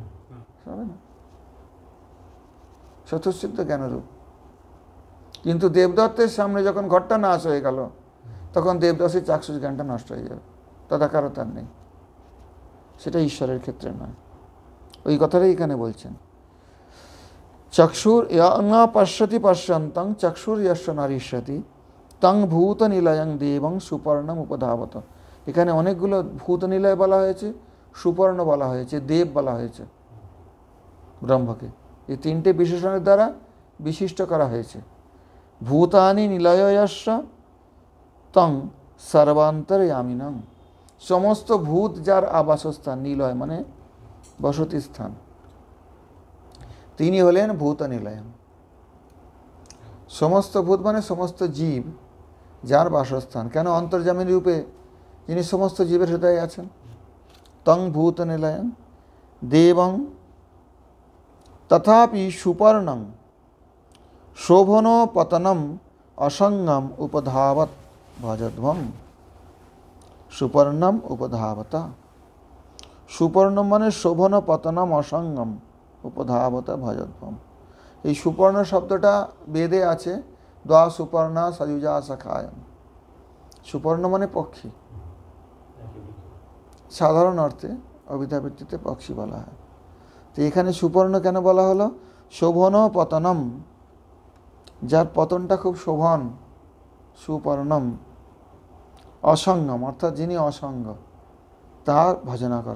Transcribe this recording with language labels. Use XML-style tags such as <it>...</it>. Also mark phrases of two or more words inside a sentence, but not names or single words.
<bn>হবে না, স্বতঃসিদ্ধ জ্ঞানরূপ। কিন্তু দেবদত্তের সামনে যখন ঘরটা নাশ হয়ে গেল, তখন দেবদত্তের চাক্ষুষ জ্ঞানটা নষ্ট হয়ে যাবে, তদাকারতার নেই। সেটা ঈশ্বরের ক্ষেত্রে নয়। ওই কথাটাই এখানে বলছেন,</bn> <sa>চক্ষুর ন পশ্যতি পশ্যন্তং চক্ষুর যশ্চ ন ঋষ্যতি তং ভূত নিলয়ং দেবং সুপর্ণম উপধাবত।</sa> <bn>এখানে অনেকগুলো ভূত নিলয় বলা হয়েছে, সুপর্ণ বলা হয়েছে, দেব বলা হয়েছে ব্রহ্মকে। এই তিনটে বিশেষণের দ্বারা বিশিষ্ট করা হয়েছে।</bn> <sa>ভূতানি নিলয়স্য তং সর্বান্তর্যামিনং।</sa> <bn>সমস্ত ভূত যার আবাসস্থান, নিলয় মানে বসতি স্থান, তিনি হলেন ভূত নিলয়ম। সমস্ত ভূত মানে সমস্ত জীব, যার বাসস্থান, কেন অন্তর্যামী রূপে যিনি সমস্ত জীবের হৃদয়ে আছেন।</bn> <sa>তং ভূত নিলয়ং দেবং তথাপি সুপর্ণং শোভন পতনম অসঙ্গম উপধাবত ভজধ্বম। সুপর্ণম উপধাবতা, সুপর্ণম মানে শোভন পতনম অসঙ্গম উপধাবত ভজধ্বম।</sa> <bn>এই সুপর্ণ শব্দটা বেদে আছে,</bn> <sa>দ্বা সুপর্ণা সযুজা সখায়ম।</sa> <bn>সুপর্ণ মানে পক্ষী, সাধারণ অর্থে অভিধাভিত্তিতে পক্ষী বলা হয়। তো এখানে সুপর্ণ কেন বলা হলো?</bn> <sa>শোভন পতনম,</sa> <bn>যার পতনটা খুব শোভন, সুপর্ণম অসঙ্গম অর্থাৎ যিনি অসঙ্গ, তার ভজনা করো।</bn>